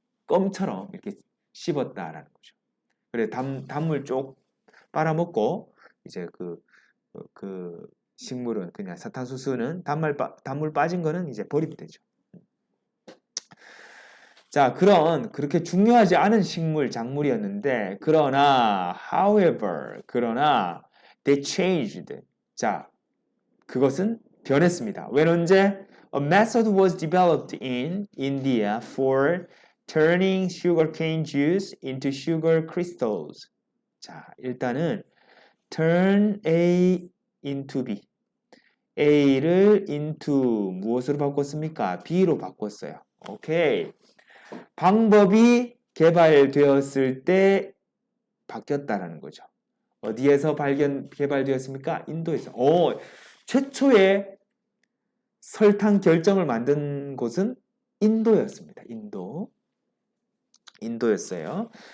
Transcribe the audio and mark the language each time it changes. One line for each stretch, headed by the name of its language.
Korean: 껌처럼 이렇게 씹었다라는 거죠. 그래, 단물 쪽 빨아먹고, 이제 그 식물은 그냥 사탕수수는 단물 빠진 거는 이제 버리면 되죠. 자, 그렇게 중요하지 않은 식물, 작물이었는데, 그러나,
English: they changed.
Korean: 자, 그것은 변했습니다. when 언제?
English: A method was developed in India for turning sugarcane juice into sugar crystals.
Korean: 자, 일단은 turn A into B. A를 into 무엇으로 바꿨습니까? B로 바꿨어요. 오케이. 방법이 개발되었을 때 바뀌었다라는 거죠. 어디에서 개발되었습니까? 인도에서. 최초의 설탕 결정을 만든 곳은 인도였습니다. 인도였어요.